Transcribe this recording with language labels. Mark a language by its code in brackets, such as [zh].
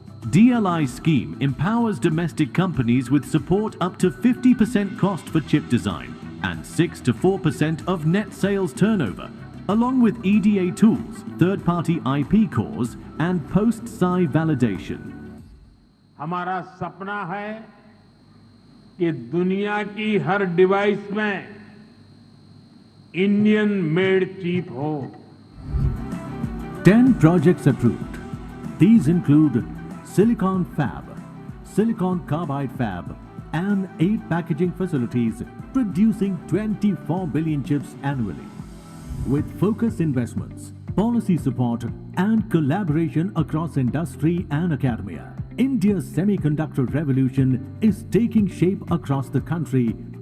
[en] DLI scheme empowers domestic companies with support up to 50% cost for chip design and 6 to 4% of net sales turnover, along with EDA tools, third-party IP cores and post-SI validation. [hi] हमारा सपना है कि दुनिया की हर device में Indian made chip हो। [en] 10 projects approved. These include Silicon Fab, Silicon Carbide Fab, and 8 packaging facilities producing 24 billion chips annually. With focused investments, policy support, and collaboration across industry and academia, India's semiconductor revolution is taking shape across the country